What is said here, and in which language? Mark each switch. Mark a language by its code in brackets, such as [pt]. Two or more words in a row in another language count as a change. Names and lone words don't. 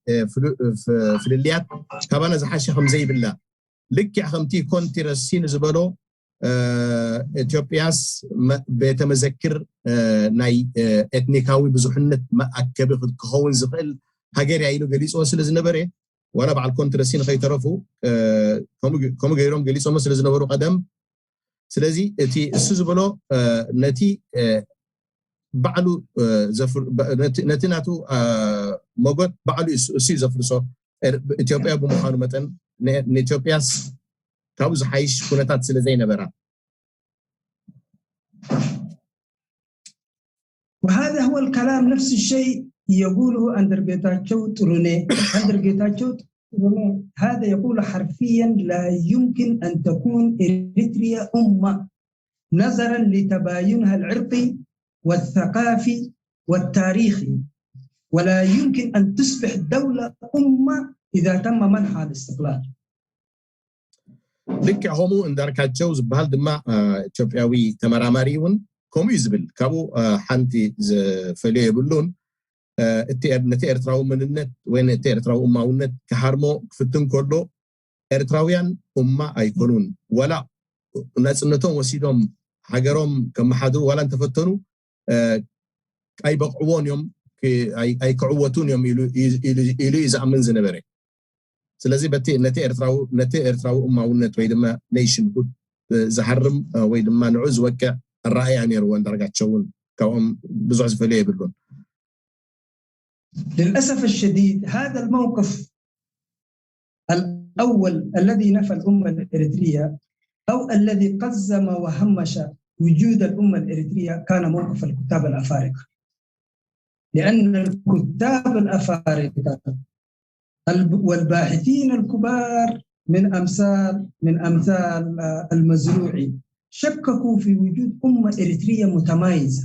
[ti] ፍልልያት ካባና ዝሓሸ ከምዘይብላ ልክዕ ከምቲ ኮንቲ ረሲን ዝበሎ ኢትዮጵያስ ቤተ መዘክር ናይ ኤትኒካዊ ብዙሕነት መኣከቢ ክኸውን ዝኽእል ሃገር እያ ኢሉ ገሊፆ ስለ ዝነበረ ዋላ በዓል ኮንትረሲን ከይተረፉ ከምኡ ገይሮም ገሊፆሞ ስለ ዝነበሩ ቀደም ስለዚ እቲ እሱ ዝበሎ ነቲ ባዕሉ ነቲ ናቱ ሞጎት ባዕሉ እሱ ዘፍርሶ ኢትዮጵያ ብምዃኑ መጠን ንኢትዮጵያስ ካብኡ ዝሓይሽ ኩነታት ስለ ዘይነበራ [ar] وهذا هو الكلام نفس الشيء يقوله أندرجيتاتشو تروني. أندرجيتاتشو تروني هذا يقول حرفيا لا يمكن أن تكون إريتريا أمة نظرا لتباينها العرقي والثقافي والتاريخي، ولا يمكن أن تصبح دولة أمة إذا تم منحها الاستقلال. [ti] ልክዕ ከምኡ እንዳርካቸው ዝበሃል ድማ ኢትዮጵያዊ ተመራማሪውን ከምኡ ይዝብል ካብኡ ሓንቲ ዝፈልዮ የብሉን ነቲ ኤርትራዊ መንነት ወይ ነቲ ኤርትራዊ እማውነት ክሃርሞ ክፍትን ከሎ ኤርትራውያን እማ ኣይኮኑን ወላ ነፅነቶም ወሲዶም ሃገሮም ከመሓድሩ ወላ እንተፈተኑ ኣይበቕዕዎን እዮም ኣይክዕወቱን እዮም ኢሉ ይዝኣምን ዝነበረ ስለዚህ ነቲ ኤርትራዊ እማውነት ወይ ድማ ኔሽንሁድ ዝሃርም ወይ ድማ ንዑ ዝወቅዕ [ar] الرأي نيرو [ti] እንዳርጋቸውን ካብኦም ብዙሕ ዝፈልዩ ይብሉን [ar] للأسف الشديد هذا الموقف الأول الذي نفى الأمة الإريترية أو الذي قزم وهمش وجود الأمة الإريترية كان موقف الكتاب الأفارقة، لأن الكتاب الأفارقة والباحثين الكبار من أمثال المزروعي شككوا في وجود أمة إريترية متمايزة.